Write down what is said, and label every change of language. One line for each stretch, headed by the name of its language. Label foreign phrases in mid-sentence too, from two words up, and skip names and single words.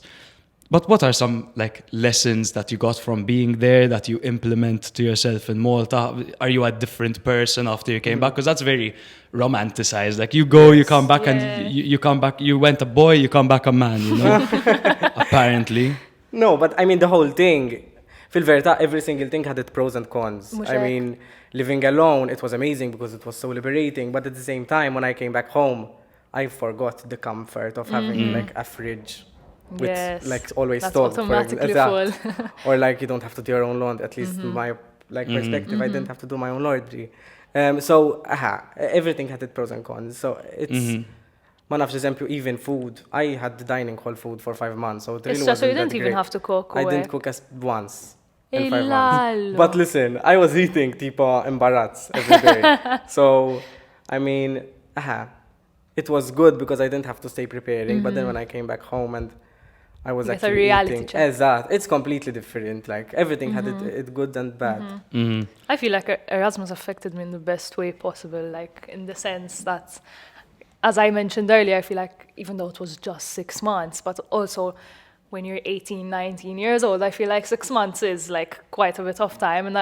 English: But what are some like lessons that you got from being there that you implement to yourself in Malta? Are you a different person after you came back? Because that's very romanticized. Like you go, you come back, and you come back. You went a boy, you come back a man. You know, apparently. No, but I mean the whole thing.
Maltese: Fil-verità,
English: every single thing had its pros and cons.
Maltese: Mhux
English: I
Maltese: hekk.
English: mean, living alone, it was amazing because it was so liberating. But at the same time, when I came back home, I forgot the comfort of having like a fridge with Yes. like always That's stocked. automatically Exact. full. Or like you don't have to do your own laundry. At least my perspective, I didn't have to do my own laundry. So everything had its pros and cons. So it's
Maltese: ma nafx eżempju,
English: even food. I had the dining hall food for 5 months, so it really It's just so wasn't you didn't that even great. have to cook. I or didn't
Maltese: hekk.
English: cook once in 5 months.
Maltese: Illallo.
English: But listen, I was eating
Maltese: tipo imbarazz
English: every day. So, I mean, it was good because I didn't have to stay preparing. But then when I came back home and I was You get a actually reality eating, check. exact. It's completely different. Like everything had it good and bad. I feel like Erasmus affected me in the best way possible, like in the sense that, as I mentioned earlier, I feel like even though it was just 6 months, but also when you're 18, 19 years old, I feel like 6 months is like quite a bit of time, and